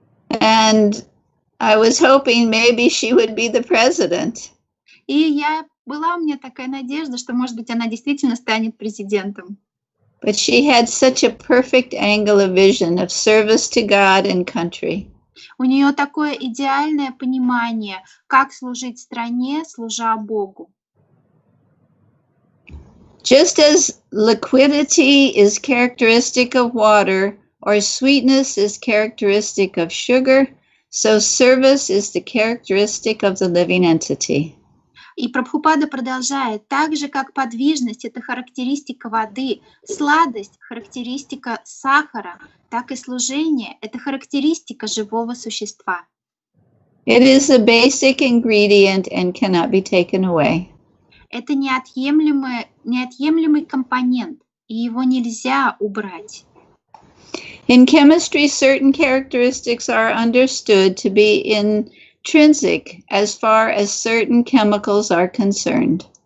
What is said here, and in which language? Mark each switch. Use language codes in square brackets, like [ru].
[en] And I was hoping maybe she would be the president. [ru] И была у меня такая надежда, что, может быть, она действительно станет президентом. [en] But she had such a perfect angle of vision of service to God and country. [ru] У нее такое идеальное понимание, как служить стране, служа Богу. [en] Just as liquidity is characteristic of water, or sweetness is characteristic of sugar, so service is the characteristic of the living entity. [ru] И Прабхупада продолжает: так же, как подвижность — это характеристика воды, сладость — характеристика сахара, так и служение — это характеристика живого существа. [en] It is a basic ingredient and cannot be taken away. [ru] Это неотъемлемый компонент, и его нельзя убрать. [en] In chemistry, certain characteristics are understood to be intrinsic as far as certain chemicals are concerned.